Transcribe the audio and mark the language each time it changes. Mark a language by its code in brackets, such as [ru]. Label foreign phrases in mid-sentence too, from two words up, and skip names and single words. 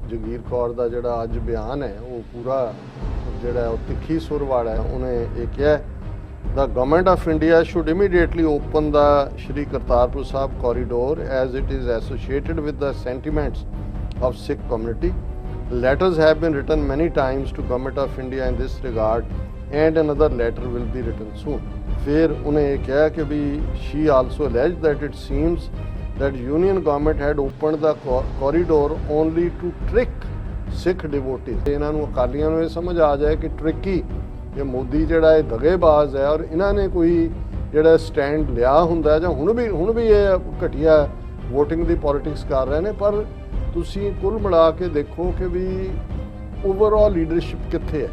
[pa] ਜਗੀਰ ਕੌਰ ਦਾ ਜਿਹੜਾ ਅੱਜ ਬਿਆਨ ਹੈ ਉਹ ਪੂਰਾ ਜਿਹੜਾ ਉਹ ਤਿੱਖੀ ਸੁਰ ਵਾਲਾ ਹੈ। ਉਹਨੇ ਇਹ ਕਿਹਾ [en] The Government of India should immediately open the Shri Kartarpur Sahib corridor as it is associated with the sentiments of Sikh community. Letters have been written many times to Government of India in this regard and another letter will be written soon. [hi] फिर उन्हें ये कहा कि भी [en] she also alleged that it seems that Union government had opened the corridor only to trick Sikh devotees. [pa] ਇਹਨਾਂ ਨੂੰ ਅਕਾਲੀਆਂ ਨੂੰ ਇਹ ਸਮਝ ਆ ਜਾਏ ਕਿ ਟ੍ਰਿਕੀ ਇਹ ਮੋਦੀ ਜਿਹੜਾ ਇਹ ਦਗੇਬਾਜ਼ ਹੈ ਔਰ ਇਹਨਾਂ ਨੇ ਕੋਈ ਜਿਹੜਾ ਸਟੈਂਡ ਲਿਆ ਹੁੰਦਾ ਜਾਂ ਹੁਣ ਵੀ ਇਹ ਘਟੀਆ ਵੋਟਿੰਗ ਦੀ ਪੋਲਿਟਿਕਸ ਕਰ ਰਹੇ ਨੇ। ਪਰ ਤੁਸੀਂ ਕੁੱਲ ਮਿਲਾ ਕੇ ਦੇਖੋ ਕਿ ਵੀ [en] overall leadership [pa] ਕਿੱਥੇ ਹੈ।